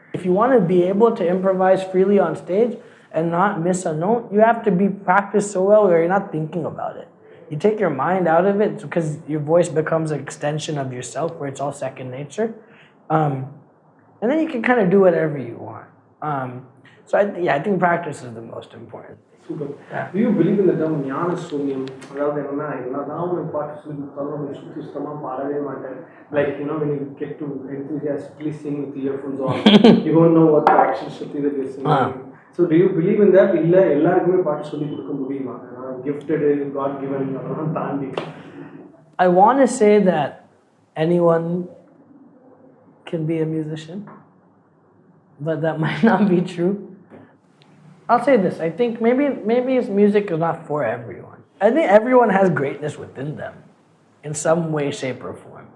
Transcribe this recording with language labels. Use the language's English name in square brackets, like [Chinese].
[English] If you want to be able to improvise freely on stage and not miss a note, you have to be practiced so well where you're not thinking about it. You take your mind out of it because your voice becomes an extension of yourself, where it's all second nature. And then you can kind of do whatever you want. So I think practice is the most important. Super. Yeah. Do you believe in the term gnana soonyam? [Tamil] அதாவது என்னதான் ஒரு பாட்டு சொல்லி கொடுத்தாலும் நீ சுத்தமா பாடவே மாட்டேன். [English] Like when you get to enthusiastically sing with earphones on, you don't know what the actual shruti that you're singing. So do you believe in that? [Tamil] இல்ல எல்லாருக்குமே பாட்டு சொல்லி கொடுக்க முடியுமா? [English] Gifted, God given, [Tamil] அதெல்லாம் தாண்டி. [English] I want to say that anyone can be a musician, but that might not be true. I'll say this. I think maybe music is not for everyone. I think everyone has greatness within them in some way, shape, or form.